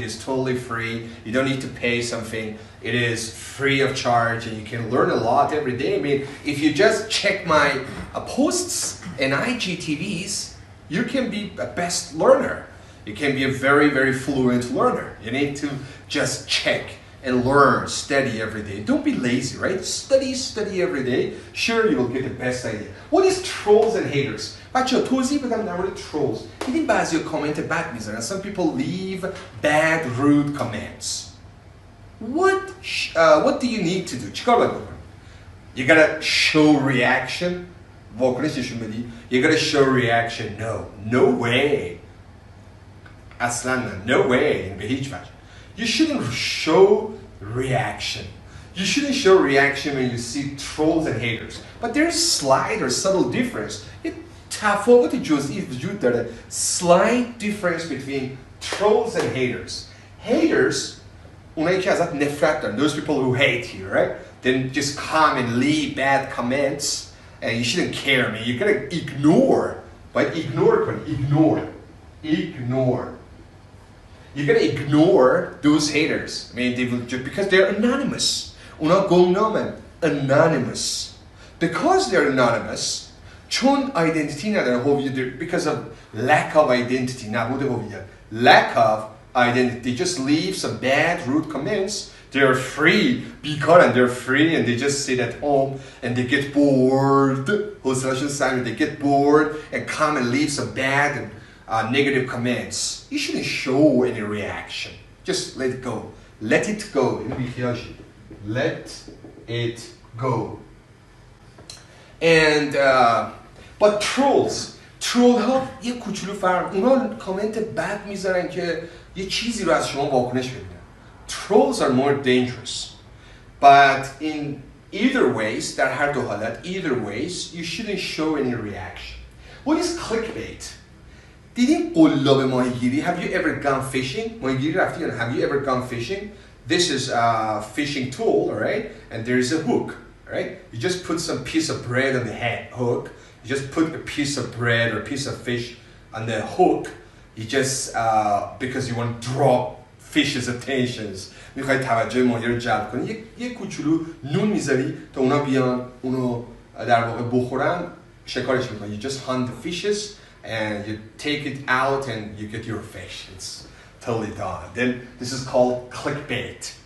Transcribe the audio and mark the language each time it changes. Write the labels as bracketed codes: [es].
[en] It is totally free. You don't need to pay something. It is free of charge and you can learn a lot every day. I mean, if you just check my posts and IGTVs, you can be a best learner. You can be a very, very fluent learner. You need to just check and learn, study every day. Don't be lazy, right? Study every day. Sure, you will get the best idea. What is trolls and haters? [fa] بچه توضیح بدم در مورد trolls. دیدین بعضی کامنت بد میذارن. [en] Some people leave bad, rude comments. What do you need to do? [fa] چیکار باید بکنی؟ [en] You gotta show reaction. [fa] واکنش نشون بدی. [en] You gotta show reaction. No way. [fa] اصلا [en] no way. [fa] به هیچ وجه. [en] You shouldn't show reaction. You shouldn't show reaction when you see trolls and haters. But there's slight or subtle difference. [fa] تفاوت جزئی وجود داره. [en] Slight difference between trolls and haters. [fa] Haters, اونایی که ازت نفرت دارن. [en] Those people who hate you, right? Then just come and leave bad comments. And you shouldn't care, man. You gotta ignore. But ignore کنی. Ignore. You gotta ignore those haters. I mean, they will just because they're anonymous. [fa] اونا گمنامن. Anonymous. [en] Because they're anonymous, [fa] چون identity ندارن, [en] هویت, because of lack of identity, [fa] نبود هویت. [en] Lack of identity. They just leave some bad, rude comments. They're free. [fa] بیکارن, [en] they're free and they just sit at home and they get bored. They get bored and come and leave some bad and negative comments. You shouldn't show any reaction. Just let it go. Let it go. Let it go. [fa] And but troll ها یه کوچولو فرق. اونا کامنت بد میذارن که یه چیزی رو از شما واکنش ببینن. [en] Trolls are more dangerous. But in either ways, [fa] در هر دو حالت, [en] either ways, you shouldn't show any reaction. What is clickbait? [fa] دیدین قلاب ماهیگیری? [en] Have you ever gone fishing? [fa] ماهیگیری رفتی یا نه? [en] Have you ever gone fishing? This is a fishing tool, all right? And there is a hook, all right? You just put some piece of bread on the hook. You just put a piece of bread or a piece of fish on the hook. You just, because you want to drop fish's attentions. [fa] میخوای توجه ماهی رو جلب کنی، یک کوچولو نون میذاری تا اونا بیان اونو در واقع بخورن، شکارش میکنی. [en] You just hunt the fishes and you take it out and you get your fish. It's totally done. Then this is called clickbait.